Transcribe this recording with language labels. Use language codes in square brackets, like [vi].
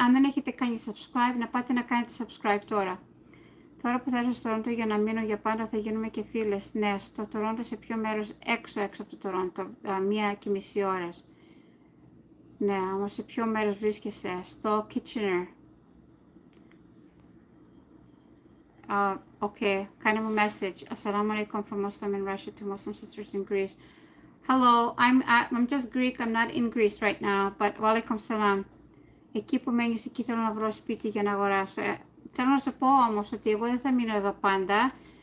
[el] Αν δεν έχετε κάνει subscribe, να πάτε να κάνετε subscribe τώρα. Τώρα που θα έρθω στο Τορόντο για να μείνω για πάντα, θα γίνουμε και φίλες. Ναι, στο Τορόντο, σε ποιο μέρος? Έξω από το Τορόντο, 1,5 ώρες. Ναι, όμως σε ποιο μέρος βρίσκεσαι? Στο Kitchener. Okay, κάνε μου message. [en] Assalamu alaikum from Muslim in Russia to Muslim sisters in Greece. Hello, I'm just Greek. I'm not in Greece right now, but walaikum salam. [el] Εκεί που μένεις, εκεί θέλω να βρω σπίτι για να αγοράσω. Θέλω να σου πω όμως ότι εγώ δεν θα μείνω εδώ πάντα.